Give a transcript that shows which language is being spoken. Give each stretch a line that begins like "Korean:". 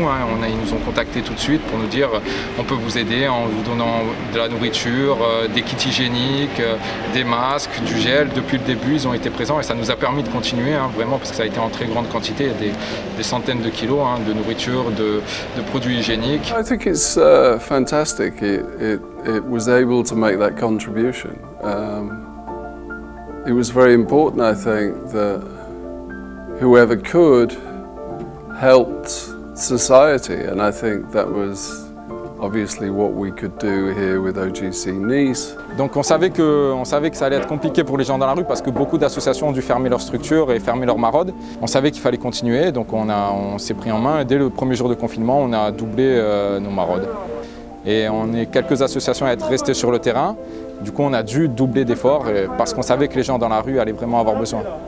French: Ils nous ont contactés tout de suite pour nous dire on peut vous aider en vous donnant de la nourriture, des kits hygiéniques, des masques, du gel. Depuis le début, ils ont été présents et ça nous a permis de continuer vraiment parce que ça a été en très grande quantité, des centaines de kilos de nourriture, de produits hygiéniques.
English: I think it's fantastic. It was able to make that contribution. It was very important, I think, that whoever could helped society, and I think that was obviously what we could do here with OGC Nice.
French: Donc on savait que ça allait être compliqué pour les gens dans la rue parce que beaucoup d'associations ont dû fermer leur structure et fermer leur maraude. On savait qu'il fallait continuer, donc on s'est pris en main et dès le premier jour de confinement, on a doublé nos maraudes. Et on est quelques associations à être restées sur le terrain. Du coup, on a dû doubler d'efforts parce qu'on savait que les gens dans la rue allaient vraiment avoir besoin.